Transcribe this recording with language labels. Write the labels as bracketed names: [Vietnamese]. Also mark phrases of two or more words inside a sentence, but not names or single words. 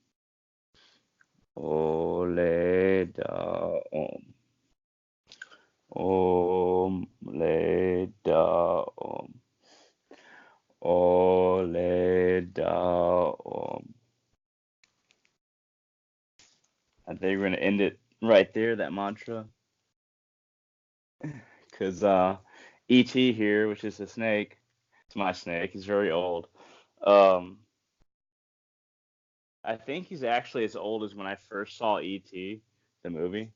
[English] Ole da om. Om le da om. Ole da om. I think we're gonna end it right there, that mantra. Cause E.T. here, which is a snake, it's my snake, he's very old. I think he's actually as old as when I first saw E.T., the movie.